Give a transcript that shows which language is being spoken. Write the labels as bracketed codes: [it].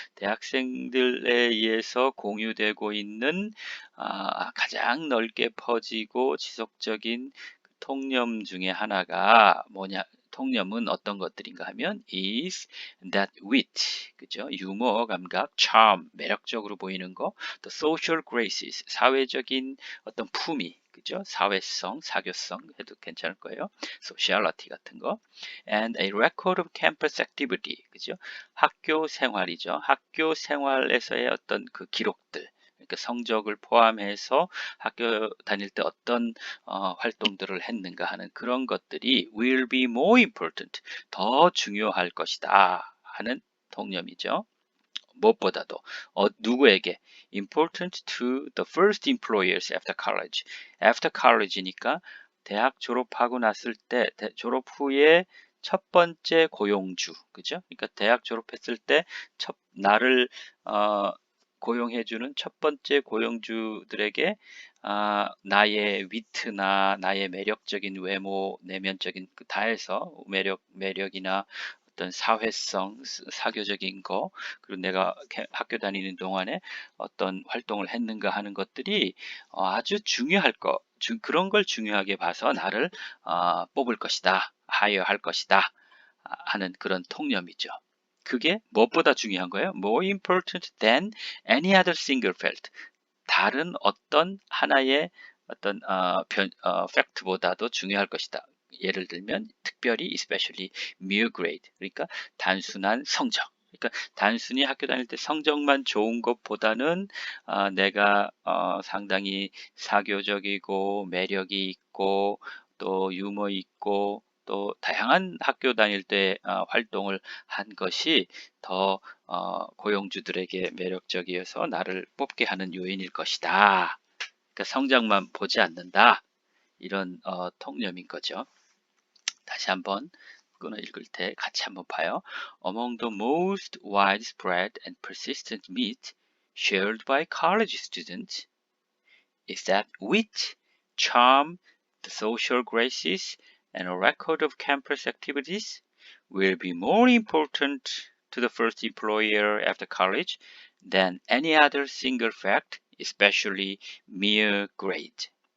[ko] 대학생들에 의해서 공유되고 있는 가장 넓게 퍼지고 지속적인 통념 중에 하나가 뭐냐? 통념은 어떤 것들인가 하면 [en] is that wit, [ko] 그죠? 유머 감각, charm, 매력적으로 보이는 거, [en] the social graces, [ko] 사회적인 어떤 품위, 그죠? 사회성, 사교성 해도 괜찮을 거예요. [en] sociality [ko] 같은 거, [en] and a record of campus activity, [ko] 그죠? 학교 생활이죠. 학교 생활에서의 어떤 그 기록들. 그러니까 성적을 포함해서 학교 다닐 때 어떤 활동들을 했는가 하는 그런 것들이 [en] will be more important, [ko] 더 중요할 것이다 하는 통념이죠. 무엇보다도 누구에게 [en] important to the first employers after college. after college니까 [ko] 대학 졸업하고 났을 때, 졸업 후에 첫 번째 고용주, 그죠? 그러니까 대학 졸업했을 때 나를 고용해주는 첫 번째 고용주들에게 나의 위트나 나의 매력적인 외모, 내면적인 다 해서 매력이나 어떤 사회성, 사교적인 거, 그리고 내가 학교 다니는 동안에 어떤 활동을 했는가 하는 것들이 아주 중요할 그런 걸 중요하게 봐서 나를 뽑을 것이다, 하여할 것이다 하는 그런 통념이죠. 그게 무엇보다 중요한 거예요? [en] More important than any other single fact. [ko] 다른 어떤 하나의 어떤 팩트보다도 중요할 것이다. 예를 들면 특별히 [en] especially mere grade, [ko] 그러니까 단순한 성적. 그러니까 단순히 학교 다닐 때 성적만 좋은 것보다는 내가 상당히 사교적이고 매력이 있고 또 유머 있고 또 다양한 학교 다닐 때 활동을 한 것이 더 고용주들에게 매력적이어서 나를 뽑게 하는 요인일 것이다. 그러니까 성적만 보지 않는다. 이런 통념인 거죠. 다시 한번 끊어 읽을 때 같이 한번 봐요. [en] Among the most widespread and persistent myths shared by college students is that wit, charm, the social graces, and a record of campus activities will be more important to the first employer after college than any other single fact, especially mere grade.